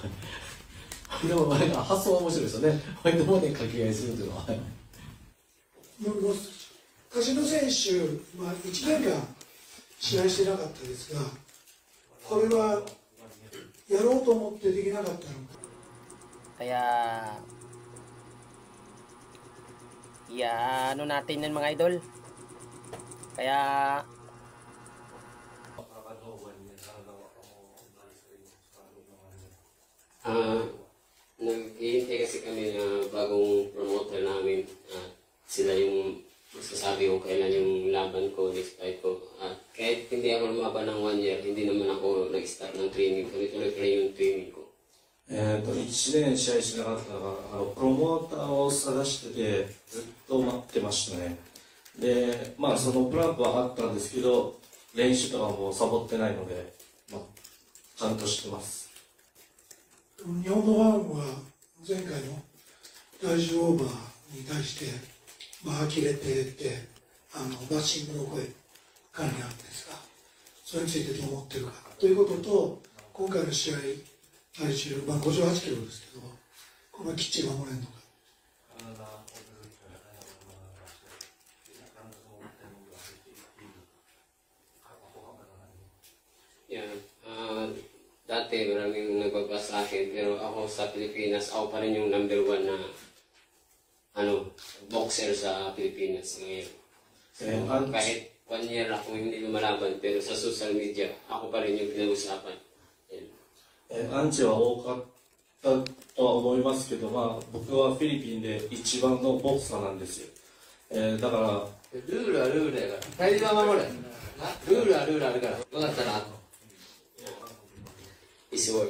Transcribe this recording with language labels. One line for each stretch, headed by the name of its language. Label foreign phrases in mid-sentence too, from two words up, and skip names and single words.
Japanese: でも、発想は面白いですよね。ファイトマネー掛け合いするというのは。カシノ選手、1年間試合してなかったですが、これはやろうと思ってできなかったのか。
Filipino: Kaya ano natin yan mga idol. Kaya Naghihintay kasi kami na bagong promoter namin. Sila yung magsasabi kung kailan yung laban ko,
English: next fight
Filipino: ko. Kahit hindi ako lumaban ng 1 year, hindi naman ako nag-start ng training. Tuloy-tuloy pa rin yung training ko.
Japanese: 1 年試合しなかったのが、プロモーターを探してて、ずっと待ってましたね。で、そのプランクはあったんですけど、練習とかもサボってないので、ちゃんとしてます。日本のファンは前回の体重オーバーに対して、呆れてってバッシングの声かなりあるんですが、それについてどう思ってるかということと、今回の試合、体重、58キロですけど、これはきっちり守れるのか。
Filipino: Dati maraming nagbabas sa akin, pero ako sa Pilipinas, ako pa rin yung number 1 na boxer sa Pilipinas ngayon. So, kahit 1 year ako hindi lumalaban, pero sa
English: social media,
Filipino: ako pa rin yung pinag-usapan.
Japanese: アンチは多かったとは思いますけど、僕はフィリピンで一番のボクサーなんですよ。だから、ルールはルールやから。大事は守れ。ルールはルールあるから。分かったな。
English: It's work.